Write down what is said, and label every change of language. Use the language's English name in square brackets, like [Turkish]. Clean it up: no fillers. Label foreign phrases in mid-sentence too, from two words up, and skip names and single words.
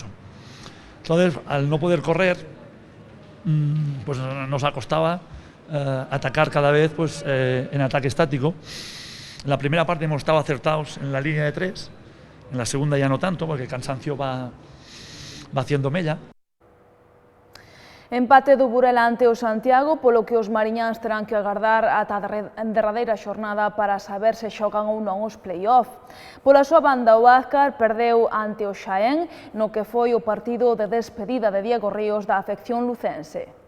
[Spanish] Entonces, al no poder correr, pues nos acostaba atacar cada vez pues, en ataque estático. En la primera parte hemos estado acertados en la línea de 3, en la segunda ya no tanto, porque el cansancio va haciendo mella. [Galician] Empate do Burela ante o Santiago, polo que os mariñáns terán que agardar ata a derradeira xornada para saber se xogan ou non os play-off. Pola súa banda, o Azcar perdeu ante o Xaén, no que foi o partido de despedida de Diego Ríos da afección lucense.